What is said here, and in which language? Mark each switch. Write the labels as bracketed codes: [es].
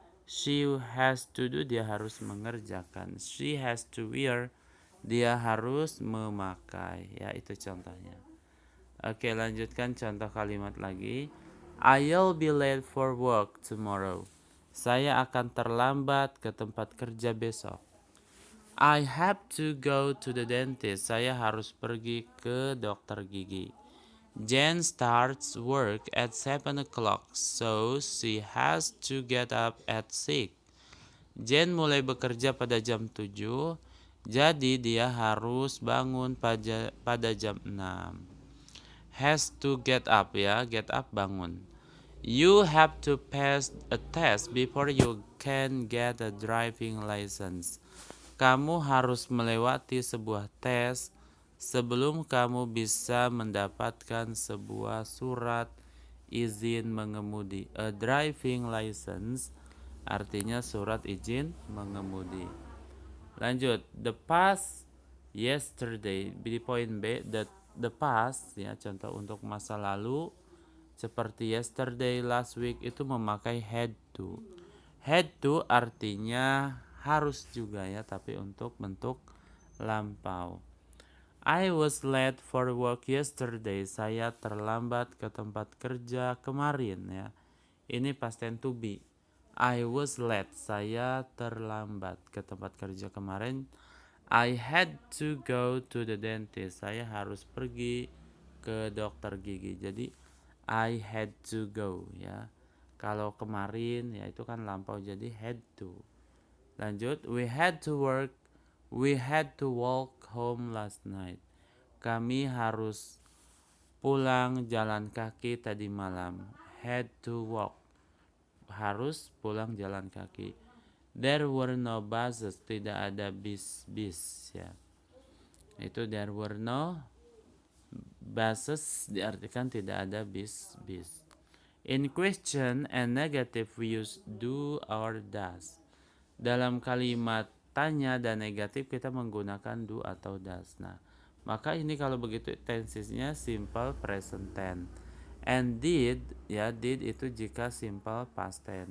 [en] She has to do [id] dia harus mengerjakan. [en] She has to wear [id] dia harus memakai. Ya, itu contohnya. Oke, lanjutkan contoh kalimat lagi. [en] I'll be late for work tomorrow. [id] Saya akan terlambat ke tempat kerja besok. [en] I have to go to the dentist. [id] Saya harus pergi ke dokter gigi. [en] Jen starts work at 7 o'clock, so she has to get up at 6. [id] Jen mulai bekerja pada jam 7, jadi dia harus bangun pada jam 6. [en] Has to get up ya, get up bangun. You have to pass a test before you can get a driving license. [id] Kamu harus melewati sebuah tes sebelum kamu bisa mendapatkan sebuah surat izin mengemudi. [en] A driving license [id] artinya surat izin mengemudi. Lanjut, the past yesterday di poin B, the past ya, contoh untuk masa lalu seperti yesterday, last week itu memakai had to. Had to artinya harus juga ya, tapi untuk bentuk lampau. [en] I was late for work yesterday. [id] Saya terlambat ke tempat kerja kemarin ya. Ini past tense to be. [en] I was late. [id] Saya terlambat ke tempat kerja kemarin. [en] I had to go to the dentist. [id] Saya harus pergi ke dokter gigi. Jadi [en] I had to go [id] ya. Kalau kemarin ya itu kan lampau, jadi had to. [en] Lanjut, we had to work. We had to walk home last night. [id] Kami harus pulang jalan kaki tadi malam. [en] Had to walk. [id] Harus pulang jalan kaki. [en] There were no buses. [id] Tidak ada bis ya. Itu [en] there were no buses [id] diartikan tidak ada bis. [en] In question and negative we use do or does. [id] Dalam kalimat tanya dan negatif kita menggunakan do atau does. Nah, maka ini kalau begitu tensesnya simple present tense. And did ya, did itu jika simple past tense.